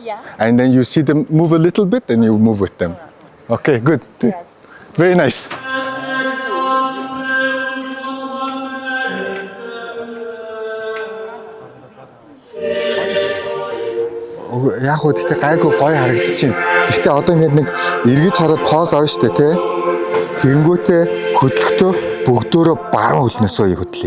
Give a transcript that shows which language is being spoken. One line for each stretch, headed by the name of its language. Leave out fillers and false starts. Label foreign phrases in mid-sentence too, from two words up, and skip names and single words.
English: Yeah. And then you see them move a little bit and you move with them. Okay, good. Yes. Very nice.
Mongolian: Яг уу гэхдээ гайгүй гоё харагдчихээн. Гэхдээ одоо ингээд нэг эргэж хараад pause авна штэ тий. Тэгэнгүүтээ хөдөлгөтөө бүгдөө баруун хөлнөөс хөдлөе.